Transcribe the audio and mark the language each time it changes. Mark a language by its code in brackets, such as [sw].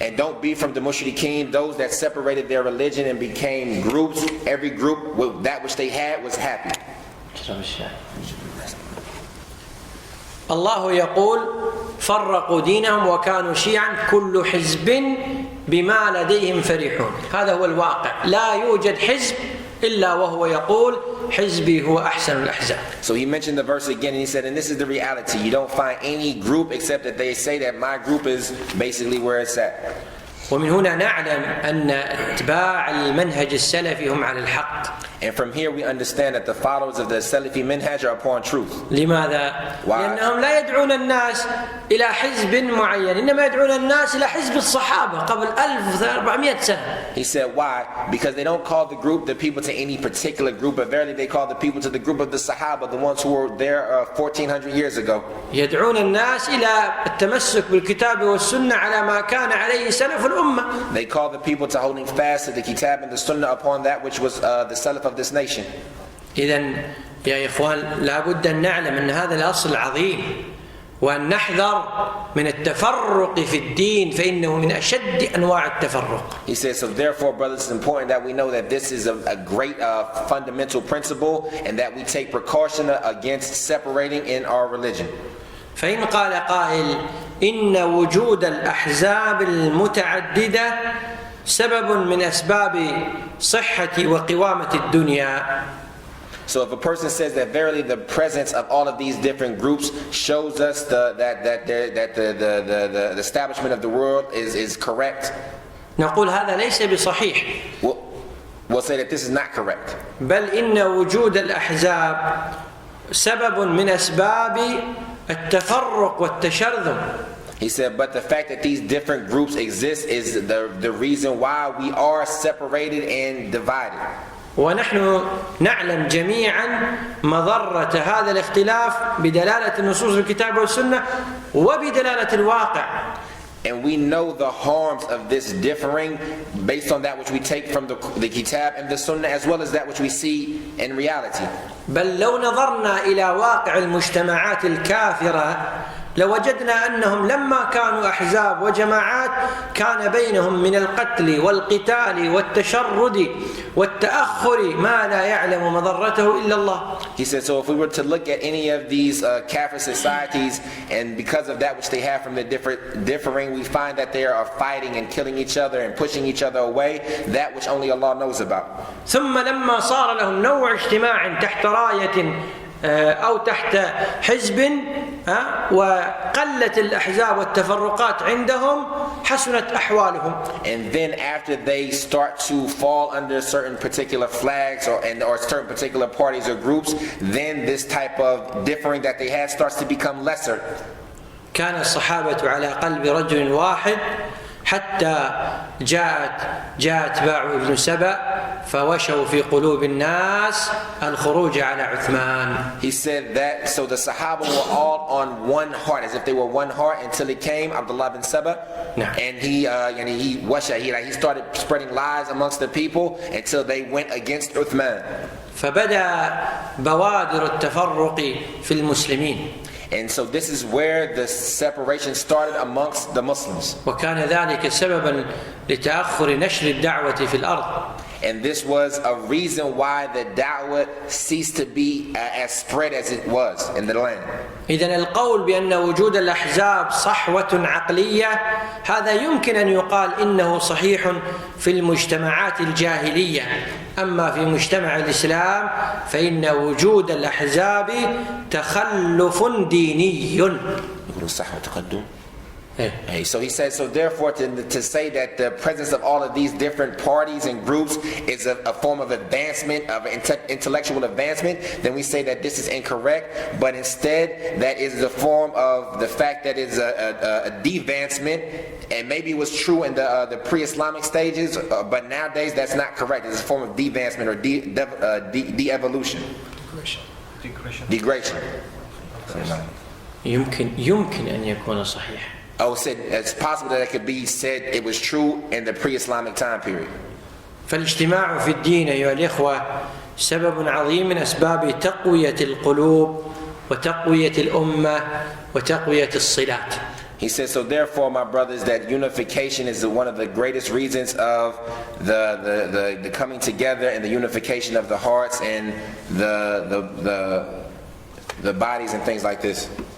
[en] And don't be from the mushrikeen, those that separated their religion and became groups. Every group with that which they had was happy. [ar] الله يقول: فرقوا دينهم وكانوا شيعا كل حزب بما لديهم فرحون. هذا هو الواقع. لا يوجد حزب إلا وهو يقول حزبي هو أحسن الأحزاب. [en] So he mentioned the verse again, and he said, and this is the reality. You don't find any group except that they say that my group is basically where it's at. [ar] ومن هنا نعلم أن اتباع المنهج السلفي هم على الحق. [en] And from here we understand that the followers of the Salafi minhaj are upon truth. [ar] لماذا؟ لأنهم لا يدعون الناس إلى حزب معين، إنما يدعون الناس إلى حزب الصحابة قبل 1400 سنة. [en] He said why? Because they don't call the people to any particular group, but verily they call the people to the group of the Sahaba, the ones who were there 1400 years ago. [ar] يدعون الناس إلى التمسك بالكتاب والسنة على ما كان عليه سلف الأمة. [en] They call the people to holding fast to the kitab and the sunnah upon that which was the salaf of this nation. [ar] إذن يا إخوان لابد أن نعلم أن هذا الأصل عظيم، وأن نحذر من التفرق في الدين فإنه من أشد أنواع التفرق. [en] He says, so therefore, brothers, it's important that we know that this is a great fundamental principle, and that we take precaution against separating in our religion. [ar] فإن قال قائل إن وجود الأحزاب المتعددة سبب من أسباب صحة وقوامة الدنيا. [en] So if a person says that verily the presence of all of these different groups shows us that the establishment of the world is correct, [ar] نقول هذا ليس بصحيح. [en] We'll say that this is not correct. [ar] بل إن وجود الأحزاب سبب من أسباب التفرق والتشرذم. [en] He said, but the fact that these different groups exist is the reason why we are separated and divided. [ar] ونحن نعلم جميعا مضرة هذا الاختلاف بدلالة نصوص الكتاب والسنة وبدلالة الواقع. [en] And we know the harms of this differing based on that which we take from the Kitab and the Sunnah, as well as that which we see in reality. [ar] بل لو نظرنا إلى واقع المجتمعات الكافرة لوجدنا أنهم لما كانوا أحزاب وجماعات كان بينهم من القتل والقتال والتشرد والتأخر ما لا يعلم مضرته إلا الله. [en] He said, so if we were to look at any of these Kafir societies, and because of that which they have from the differing, we find that they are fighting and killing each other and pushing each other away, that which only Allah knows about. [ar] ثم لما صار لهم نوع اجتماع تحت راية أو تحت حزب وقلت الأحزاب والتفرقات عندهم حسنت أحوالهم. [en] And then after they start to fall under certain particular flags or certain particular parties or groups, then this type of differing that they had starts to become lesser. [ar] كان الصحابة على قلب رجل واحد حتى جاءت باع ابن سبأ فوشوا في قلوب الناس الخروج على عثمان. [en] He said that so the Sahaba were all on one heart, as if they were one heart, until it came Abdullah bin Saba, and he started spreading lies amongst the people until they went against Uthman. [ar] فبدأ بوادر التفرق في المسلمين. [en] And so this is where the separation started amongst the Muslims. [ar] وكان ذلك سببا لتأخر نشر الدعوة في الأرض. [en] And this was a reason why the da'wah ceased to be as spread as it was in the land. [ar] إذن القول بأن وجود الأحزاب صحوة عقلية هذا يمكن أن يقال إنه صحيح في المجتمعات الجاهلية، أما في مجتمع الإسلام فإن وجود الأحزاب تخلف ديني. يقول صحوة تقدم. [en] So he says, so therefore to say that the presence of all of these different parties and groups is a form of advancement, of intellectual advancement, then we say that this is incorrect, but instead that is the form of the fact that it's a devancement, and maybe it was true in the pre-Islamic stages, but nowadays that's not correct. It's a form of devancement or de-evolution. Degradation. [ar] يمكن أن يكون صحيح. [en] Oh, said it's possible that it could be said it was true in the pre-Islamic time period. [ar] فالاجتماع في الدين أيها الإخوة سبب عظيم من أسباب تقوية القلوب وتقوية الأمة وتقوية الصلات. [en] He says, so therefore, my brothers, that unification is one of the greatest reasons of the coming together and the unification of the hearts and the bodies and things like this.